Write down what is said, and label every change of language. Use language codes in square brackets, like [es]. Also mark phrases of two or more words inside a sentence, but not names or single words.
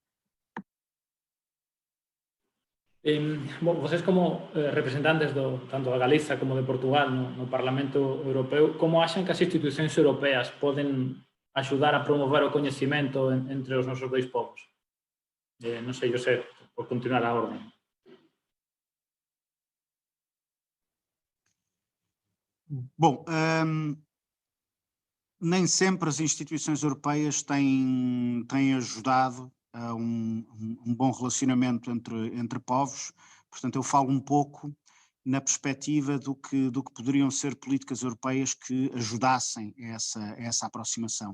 [gl] Vocês como representantes tanto de Galiza como de Portugal no Parlamento Europeo, como achan que as institucións europeas poden axudar a promover o coñecemento entre os nosos dois povos? Non sei, José, por continuar a orden. [pt] Bom, nem sempre as instituições europeias têm ajudado a um bom relacionamento entre povos, portanto eu falo um pouco na perspectiva do que poderiam ser políticas europeias que ajudassem essa aproximação.